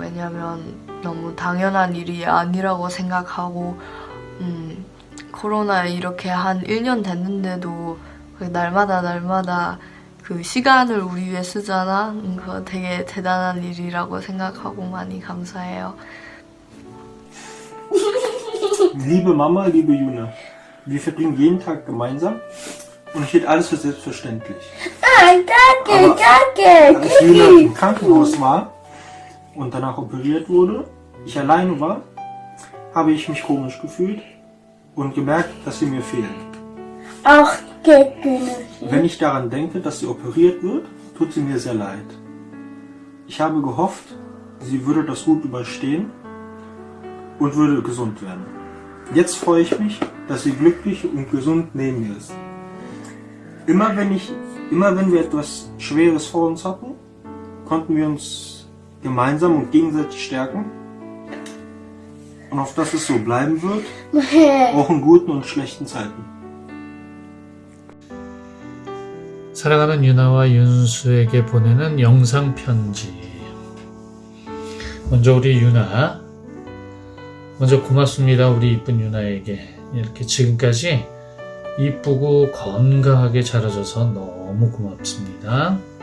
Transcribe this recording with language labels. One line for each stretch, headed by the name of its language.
Korean: 왜냐면 너무 당연한 일이 아니라고 생각하고 코로나 이렇게 한 1년 됐는데도 날마다 그 시간을 우리 위해 쓰잖아. 그거 되게 대단한 일이라고 생각하고 많이 감사해요.
German: Liebe Mama, liebe Juna, wir verbringen jeden Tag gemeinsam und ich hielt alles für selbstverständlich. Aber als Juna im Krankenhaus war und danach operiert wurde, ich alleine war, habe ich mich komisch gefühlt und gemerkt, dass sie mir fehlen. Auch geht nicht. Wenn ich daran denke, dass sie operiert wird, tut sie mir sehr leid. Ich habe gehofft, sie würde das gut überstehen und würde gesund werden. Jetzt freue ich mich, dass sie glücklich und gesund neben mir ist. Immer wenn wir etwas Schweres vor uns hatten, konnten wir uns gemeinsam und gegenseitig stärken. Und auf dass es so bleiben wird, auch in guten und schlechten Zeiten.
Korean: 사랑하는 유나와 윤수에게 보내는 영상 편지. 먼저 우리 유나, 먼저 고맙습니다. 우리 이쁜 유나에게 이렇게 지금까지 이쁘고 건강하게 자라줘서 너무 고맙습니다.